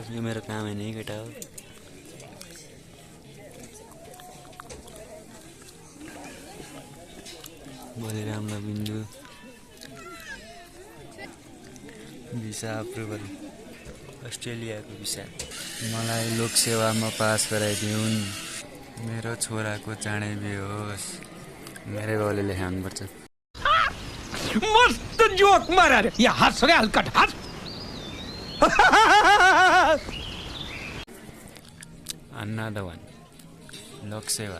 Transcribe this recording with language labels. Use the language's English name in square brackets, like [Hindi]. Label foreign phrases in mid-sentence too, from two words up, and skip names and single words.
[Nepali] यो मेरो काम होइन है केटा हो। बलिरामला बिन्दु, [English] visa approval, [Nepali] अस्ट्रेलियाको भिसा। मलाई लोकसेवामा पास गराइदिउन्, मेरो छोराको चाँडै बिहे होस्। मेरै बाउले लेखाउनुपर्छ। [Hindi] मस्त जोक मारा रे, ये हंस रहे हल्का हंस। [English] Another one, [Nepali] लोकसेवा।